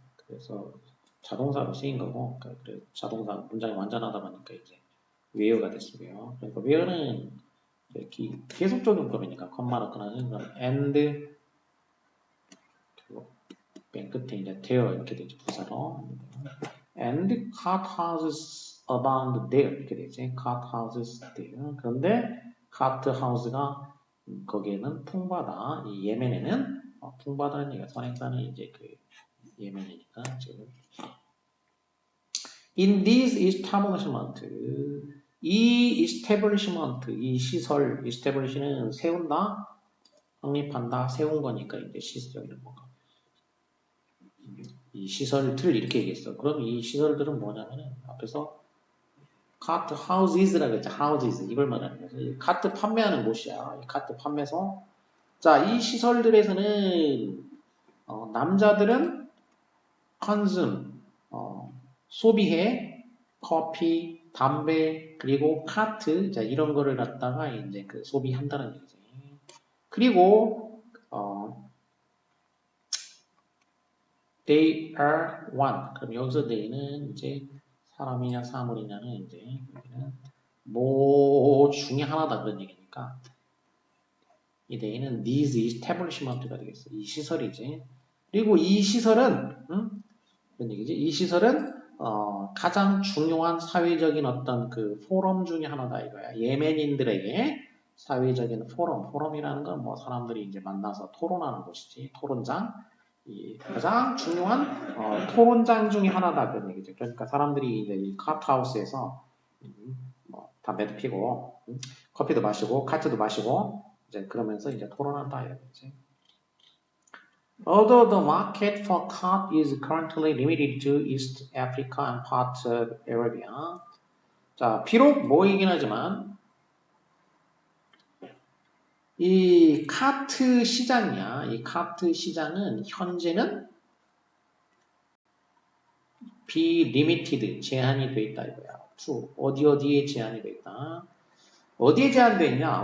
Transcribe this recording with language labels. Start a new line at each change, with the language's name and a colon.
Korean: 그래서 자동사로 쓰인 거고, 그래 자동사 문장이 완전하다 보니까 이제 where가 됐어요. 그러니까 where는 계속적인 법이니까 컴마로 끊어지는 건 and 맨 끝에 이제 there 이렇게 되죠. 부사로
English: and cart houses abound there
Korean: 이렇게 되지.
English: cart houses there.
Korean: 그런데 cart house가 거기에는 풍부하다. 이 예멘에는 풍부하다는 얘기가 선행사는 이제 그 예멘이니까 지금
English: in this establishment
Korean: 이 establishment 이 시설 establish는 세운다 확립한다 세운 거니까 이제 시설적인 뭔가 이 시설들을 이렇게 얘기했어. 그럼 이 시설들은 뭐냐면은 앞에서 카트 하우스라고 했죠. 하우스 이걸 말하는 거죠. 카트 판매하는 곳이야. 이 카트 판매소. 자, 이 시설들에서는 남자들은 컨즘 소비해 커피, 담배, 그리고 카트, 자, 이런 거를 갖다가 이제 그 소비한다는 얘기지. 그리고,
English: they are one.
Korean: 그럼 여기서 they는 이제 사람이냐 사물이냐는 이제 여기는 뭐 중에 하나다 그런 얘기니까 이 they는
English: these establishment
Korean: 가 되겠어. 이 시설이지. 그리고 이 시설은 그런 얘기지. 이 시설은 가장 중요한 사회적인 어떤 그 포럼 중에 하나다 이거야. 예멘인들에게 사회적인 포럼이라는 건 뭐 사람들이 이제 만나서 토론하는 곳이지. 토론장. 이 가장 중요한 토론장 중에 하나다 그런 얘기죠. 그러니까 사람들이 이제 이 카트하우스에서 뭐 담배도 피고 커피도 마시고 카트도 마시고 이제 그러면서 이제 토론한다 이런 거지.
English: Although the market for cod is currently limited to East Africa and parts of Arabia.
Korean: 자, 비록 뭐이긴 하지만 이 카트 시장이야. 이 카트 시장은 현재는 비리미티드 제한이 돼 있다 이거야. to 어디에 제한이 돼 있다. 어디에 제한돼 있냐?